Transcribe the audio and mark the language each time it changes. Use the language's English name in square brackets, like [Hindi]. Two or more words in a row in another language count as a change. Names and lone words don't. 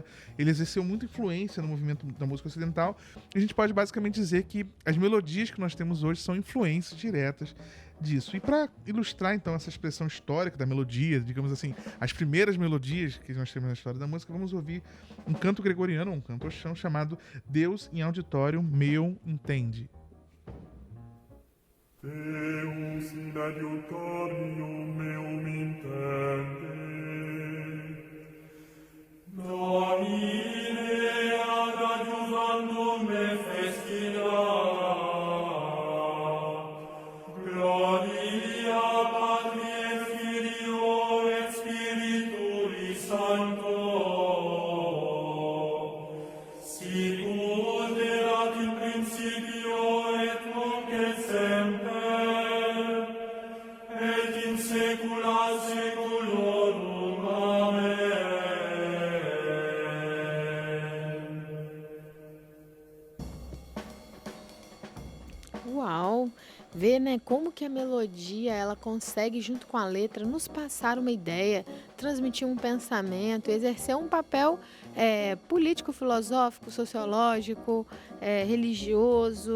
[Portuguese] Ele exerceu muita influência no movimento da música ocidental. E a gente pode basicamente dizer que as melodias que nós temos hoje são influências diretas disso. E para ilustrar então essa expressão histórica da melodia, digamos assim, as primeiras melodias que nós temos na história da música, vamos ouvir um canto gregoriano, um cantochão chamado Deus in auditorium meum intende. [Latin] Deus in auditorium meum intende, Domine ad adiuvandum me festina, gloria Patri et Filio et Spiritui Sancto, sicut erat in principio et nunc et semper, et in saecula saeculorum. Amen. [Portuguese] Uau! Ver, né, como que a melodia ela consegue, junto com a letra, nos passar uma ideia, transmitir um pensamento, exercer um papel político, filosófico, sociológico, religioso.